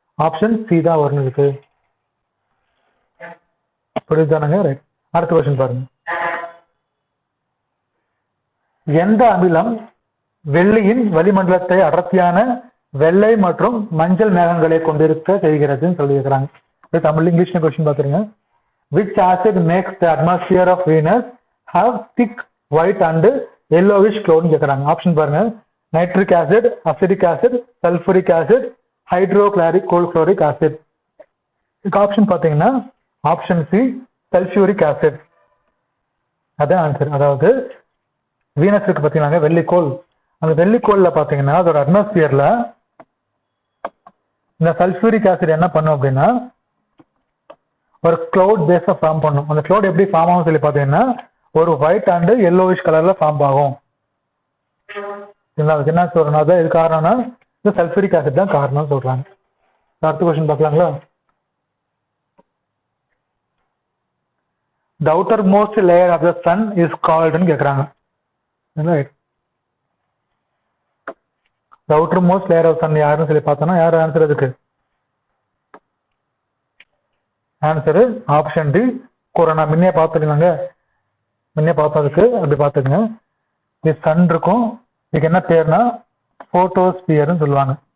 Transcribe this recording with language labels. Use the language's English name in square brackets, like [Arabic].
[Tamil] Option C தான் வரணும். இருக்கு புரியுதானுங்க? ரைட். அடுத்த கொஸ்டின் பாருங்க. எந்த அமிலம் வெள்ளியின் வளிமண்டலத்தை அடர்த்தியான வெள்ளை மற்றும் மஞ்சள் மேகங்களை கொண்டிருக்க செய்கிறதுன்னு சொல்லியிருக்கிறாங்க. தமிழ் இங்கிலீஷ் கொஸ்டின் பார்த்துருங்க. [English] Which acid makes the atmosphere of Venus have thick white and yellowish cloud [Tamil] கேக்குறாங்க. ஆப்ஷன் பாருங்க. Nitric acid, acidic acid, sulphuric acid, hydrochloric chloric acid. இதுக்கு ஆப்ஷன் பாத்தீங்கன்னா ஆப்ஷன் சி சல்பூரிக் ஆசிட். அதான் ஆன்சர். அதாவது Venus இருக்கு பாத்தீங்கன்னா வெள்ளிக்கோள், அந்த வெள்ளிக்கோள்ல பாத்தீங்கன்னா அதோட அட்மாஸ்பியர்ல இந்த சல்பூரிக் ஆசிட் என்ன பண்ணும் அப்படின்னா ஒரு கிளவுட் பேஸ ஃபார்ம் பண்ணும். அந்த கிளவுட் எப்படி ஃபார்ம் ஆகும் சொல்லி பாத்தீங்கன்னா ஒரு [English] white and yellowish [Tamil] கலர்ல ஃபார்ம் ஆகும். அதுக்கு என்ன சொல்றேன், அதான் இது காரணம்னா இந்த சல்பூரிக் ஆசிட் தான் காரணம் சொல்றாங்க. அடுத்த question பார்க்கலாங்களா? [English] The outermost layer of the sun is called [Tamil] ன்னு கேக்குறாங்க. [English] The outermost layer of sun [Tamil] யாருன்னு சொல்லி பார்த்தோம்னா யார் ஆன்சர்? அதுக்கு ஆன்சரு ஆப்ஷன் டி கொரோனா. முன்னே பார்த்துருந்தாங்க, முன்னே பார்த்ததுக்கு அப்படி பார்த்துக்குங்க. இது சன் இருக்கும், இதுக்கு என்ன பேர்னா போட்டோஸ்பியர்னு சொல்லுவாங்க.